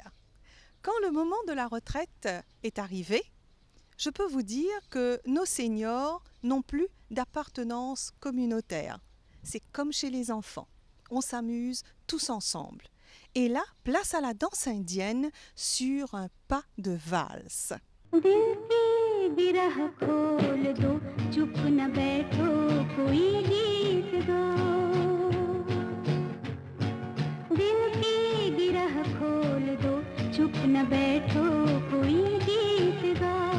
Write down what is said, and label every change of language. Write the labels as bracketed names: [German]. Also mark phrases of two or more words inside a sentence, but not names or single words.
[French] Quand le moment de la retraite est arrivé, je peux vous dire que nos seniors n'ont plus d'appartenance communautaire. C'est comme chez les enfants. On s'amuse tous ensemble. Et là, place à la danse indienne sur un pas de valse. [Hindi] दिल की बिरह खोल दो चुप न बैठो कोई गीत दो दिल की बिरह खोल दो चुप न बैठो कोई गीत दो